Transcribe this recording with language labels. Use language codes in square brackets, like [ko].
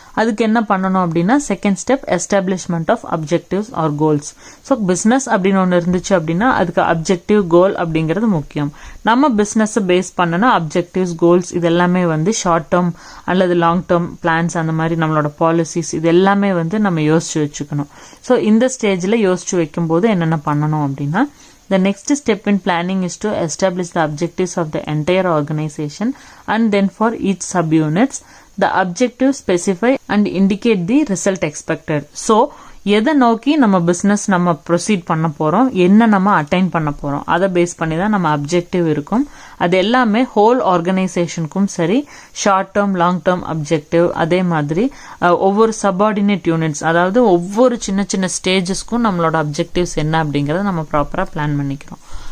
[ta] அதுக்கு என்ன பண்ணணும் அப்படின்னா, second step [en] Establishment of objectives or goals. [ta] So business அப்படின்னு ஒன்று இருந்துச்சு அப்படின்னா அதுக்கு அப்ஜெக்டிவ் கோல் அப்படிங்கிறது முக்கியம். நம்ம பிஸ்னஸ் பேஸ் பண்ணனா அப்ஜெக்டிவ்ஸ் கோல்ஸ் இது எல்லாமே வந்து ஷார்ட் டேர்ம் அல்லது லாங் டேர்ம் பிளான்ஸ், அந்த மாதிரி நம்மளோட பாலிசிஸ் இது எல்லாமே வந்து நம்ம யோசிச்சு வச்சுக்கணும். ஸோ இந்த ஸ்டேஜில் யோசிச்சு வைக்கும்போது என்னென்ன பண்ணணும் அப்படின்னா, [en] the next step in planning is to establish the objectives of the entire organization and then for each subunits the objectives specify and indicate the result expected. [ta] So எதை நோக்கி நம்ம பிசினஸ் நம்ம ப்ரொசீட் பண்ண போறோம், என்ன நம்ம அட்டைன் பண்ண போறோம், அதை பேஸ் பண்ணி தான் நம்ம அப்ஜெக்டிவ் இருக்கும். அது எல்லாமே ஹோல் ஆர்கனைசேஷனுக்கும் சரி, short term long term objective, அதே மாதிரி ஒவ்வொரு சப்பார்டினேட் யூனிட்ஸ், அதாவது ஒவ்வொரு சின்ன சின்ன ஸ்டேஜஸ்க்கும் நம்மளோட அப்ஜெக்டிவ்ஸ் என்ன அப்படிங்கறத நம்ம ப்ராப்பரா பிளான் பண்ணிக்கிறோம்.